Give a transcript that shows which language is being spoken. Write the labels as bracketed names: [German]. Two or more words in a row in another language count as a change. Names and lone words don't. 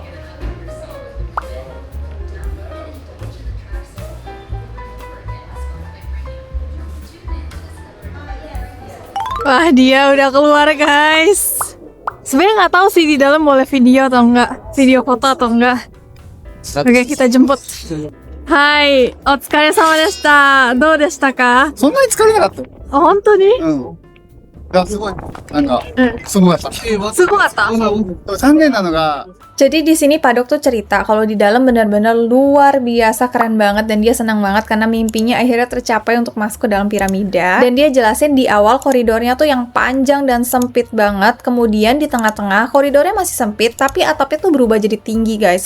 [Indonesian] Wah, dia udah keluar guys. Sebenarnya nggak tahu sih di dalam boleh video atau enggak, video foto atau enggak. Oke, kita jemput. [Japanese] はい、お疲れ様でした. どうでしたか? そんなに疲れなかった。 Oh, 本当に? うん。 や、すごい。なんか、すごかった。 Sugata. でも残念なのが、 [Indonesian] Jadi di sini Padok tuh cerita kalau di dalam benar-benar luar biasa keren banget dan dia senang banget karena mimpinya akhirnya tercapai untuk masuk ke dalam piramida. Dan dia jelasin di awal koridornya tuh yang panjang dan sempit banget. Kemudian di tengah-tengah koridornya masih sempit tapi atapnya tuh berubah jadi tinggi guys.